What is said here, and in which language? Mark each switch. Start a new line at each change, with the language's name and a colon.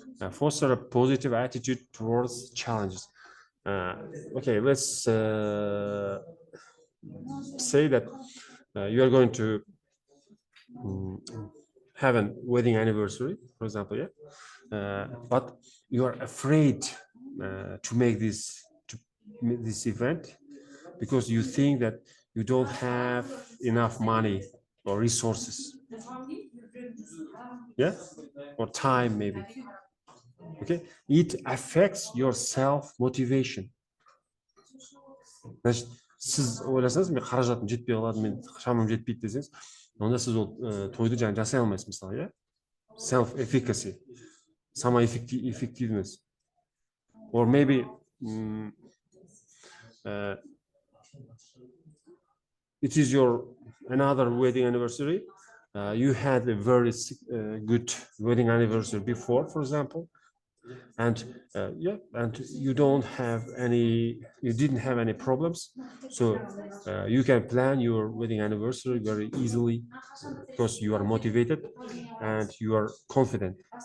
English: Foster a positive attitude towards challenges. Okay, let's say that you are going to have a wedding anniversary, for example, yeah, but you are afraid to make this event because you think that you don't have enough money or resources, yeah, or time maybe. Okay, it affects your self-motivation.
Kazakh: Значит, сіз ойласаңыз, мен қаражатым жетпей қалады, мен шамам жетпейді десеңіз, онда сіз ол тойды жаңа жасай алмайсыз, мысалы, иә?
English: Self-efficacy, самоэффективность. Or maybe it is your another wedding anniversary. You had a very good wedding anniversary before, for example, and and you didn't have any problems, so you can plan your wedding anniversary very easily because you are motivated and you are confident.